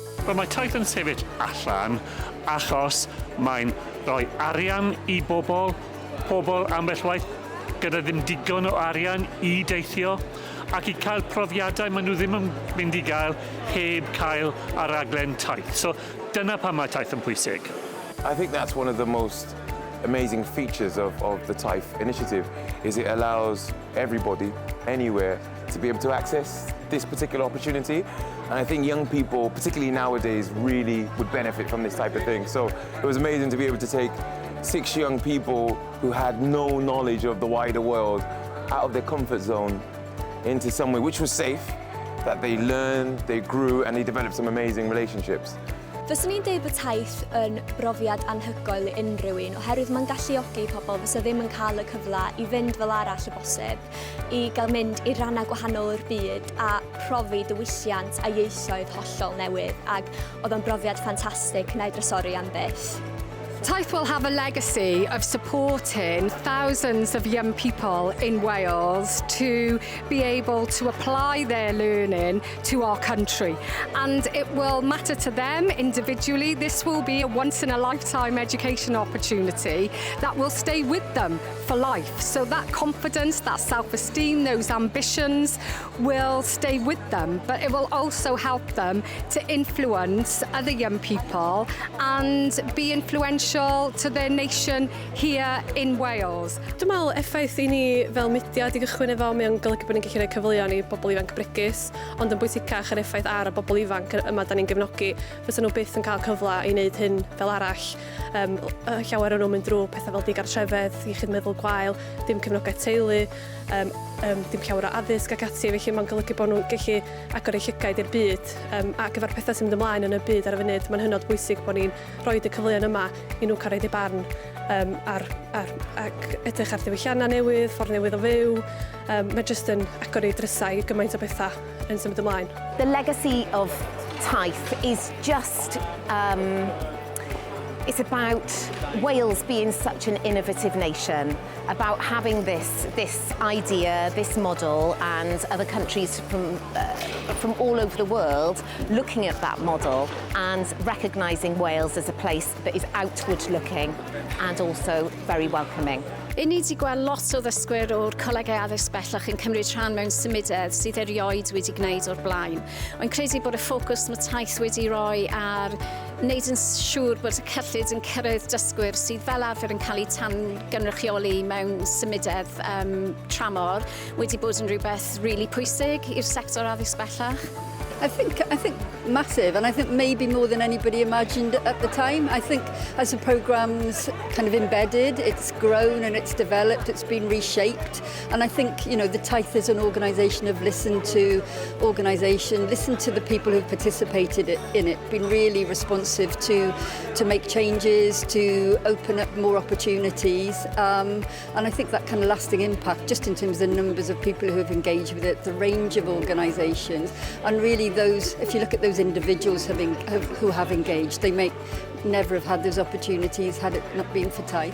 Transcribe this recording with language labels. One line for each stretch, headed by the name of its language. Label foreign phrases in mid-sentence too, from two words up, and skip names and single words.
Welsh: Wel, mae taith yn sefyll allan achos mae'n rhoi arian I bobl ambell waith gyda ddim digon o arian I deithio ac I cael profiadau maen nhw ddim yn mynd I gael heb cael ar raglen taith. So dyna pam mae taith yn pwysig.
English: I think that's one of the most amazing features of the Taith initiative is it allows everybody, anywhere, to be able to access this particular opportunity. And I think young people, particularly nowadays, really would benefit from this type of thing. So it was amazing to be able to take 6 young people who had no knowledge of the wider world out of their comfort zone into somewhere which was safe, that they learned, they grew, and they developed some amazing relationships.
Welsh: Fyswn i'n dweud bod taith yn brofiad anhygoel I unrhyw un, oherwydd mae'n galluogi pobl fysa ddim yn cael y cyfle I fynd fel arall y bosib, I gael mynd I rannau gwahanol o'r byd a profi diwylliant a ieithoedd hollol newydd, ac oedd o'n brofiad ffantastig neu drysori am byth.
English: Taith will have a legacy of supporting thousands of young people in Wales to be able to apply their learning to our country. And it will matter to them individually. This will be a once-in-a-lifetime education opportunity that will stay with them for life. So that confidence, that self-esteem, those ambitions will stay with them. But it will also help them to influence other young people and be influential to their nation here in Wales.
Welsh: Dwi'n meddwl effaith I ni fel mudiad I gychwyn efo mae o'n golygu bod ni'n gallu rhoi cyfleoedd I bobl ifanc bregus, ond yn bwysicach yr effaith ar y bobl ifanc yma da ni'n gefnogi, fysa nhw byth yn cael cyfle I wneud hyn fel arall. Llawer o'n nhw'n mynd drwy pethau fel digartrefedd, iechyd meddwl gwael, dim cefnogaeth teulu, dim llawer o addysg ac ati, felly mae'n golygu bod nhw'n gallu agor eu llygaid i'r byd. A gyfer pethau sy'n mynd ymlaen yn y byd ar y funud, mae'n hynod bwysig bod ni'n rhoi y cyfleoedd yma I nhw cael rhaid eu barn ac edrych ar diwylliannau newydd, ffordd newydd o fyw. Mae jyst yn agor eu drysau gymaint o bethau yn symud ymlaen.
English: The legacy of Taith is just it's about Wales being such an innovative nation, about having this idea, this model, and other countries from all over the world looking at that model and recognising Wales as a place that is outward looking and also very welcoming.
Welsh: I ni wedi gweld lot o ddysgwyr o'r colegau addysg bellach yn cymryd rhan mewn symudedd sydd erioed wedi gwneud o'r blaen. Ond credu bod y ffocws mae taith wedi rhoi ar wneud yn siŵr bod y cyllid yn cyrraedd dysgwyr sydd fel arfer yn cael eu tan-gynrychioli mewn symudedd tramor wedi bod yn rhywbeth really pwysig i'r sector addysg bellach.
English: I think massive, and I think maybe more than anybody imagined at the time. I think as the programme's kind of embedded, it's grown and it's developed, it's been reshaped, and I think, you know, the Taith as an organisation have listened to the people who've participated in it, been really responsive to make changes, to open up more opportunities, and I think that kind of lasting impact, just in terms of the numbers of people who have engaged with it, the range of organisations, and really those, if you look at those individuals who have engaged, they may never have had those opportunities had it not been for Taith.